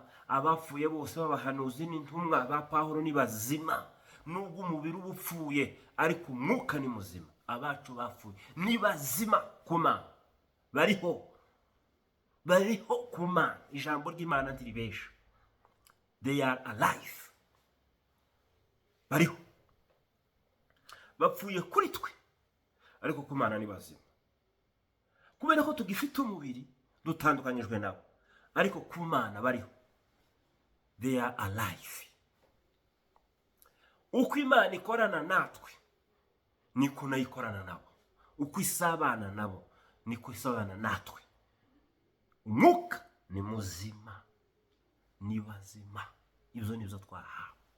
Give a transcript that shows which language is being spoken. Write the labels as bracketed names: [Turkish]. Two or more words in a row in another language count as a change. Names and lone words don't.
[Kinyarwanda] Abapfuye bose b'abahanuzi n'intumwa ba Pawulo ni bazima. Nubwo umubiri uba upfuye, ariko umwuka ni muzima. Abacu bapfuye ni bazima kuma, bariho kuma. Ijambo ry'Imana ntiribesha. [English] They are alive, [Kinyarwanda] bariho, bapfuye kuri twe, ariko ku Mana ni bazima. Kubera ko tugifite umubiri dutandukanyijwe nabo, ariko ku Mana bariho. [English] They are alive. [Kinyarwanda] Uko Imana ikorana natwe niko nayo ikorana nabo. Uko isabana nabo niko isabana natwe. Umwuka ni muzima, ni bazima. Ibyo nibyo twahawe.